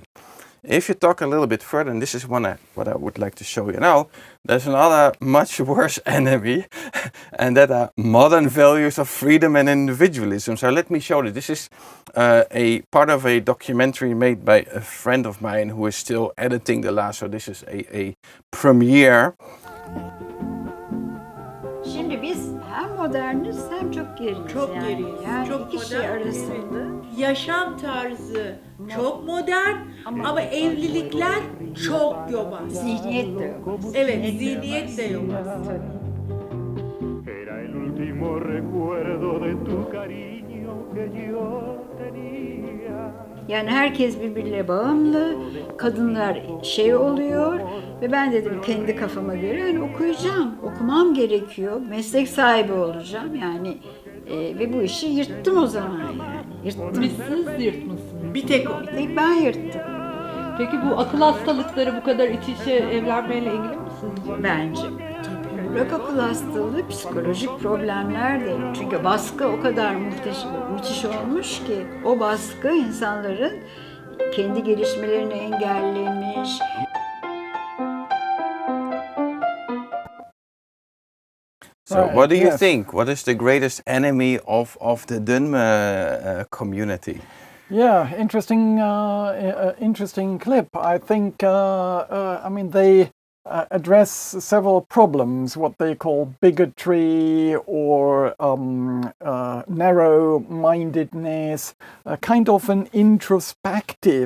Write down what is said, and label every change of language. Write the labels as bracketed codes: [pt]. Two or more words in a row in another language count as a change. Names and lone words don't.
[en] If you talk a little bit further, and this is what I would like to show you now, there's another much worse enemy, and that are modern values of freedom and individualism. So let me show you. This is a part of a documentary made by a friend of mine who is still editing the last. So this is a premiere. [tr] Şimdi biz hem moderniz hem çok geriyiz. Çok geriyiz. Yani çok iki şey arasında. Yaşam tarzı çok modern ama evlilikler çok yobaz. Zihniyet de yok. Evet, zihniyet de yobaz. [es] Era el último recuerdo de tu cariño que yo tenía. [tr] Yani herkes birbirine bağımlı, kadınlar şey oluyor ve ben dedim kendi kafama göre yani okuyacağım, okumam gerekiyor, meslek sahibi olacağım yani ve bu işi yırttım o zaman yani. Yırttım. Siz yırtmışsınız. Bir tek o. Bir tek ben yırttım. Peki bu akıl hastalıkları bu kadar iç içe evlenmeyle ilgili mi sizce? Bence. Bırak akıl hastalığı, psikolojik problemler de. Çünkü baskı o kadar müthiş olmuş ki o baskı insanların kendi gelişmelerini engellemiş. [en] So, Right, what do you yes. think? What is the greatest enemy of the Dunme community? Yeah, interesting clip. I think, I mean, they address several problems, what they call bigotry or narrow-mindedness, kind of an introspective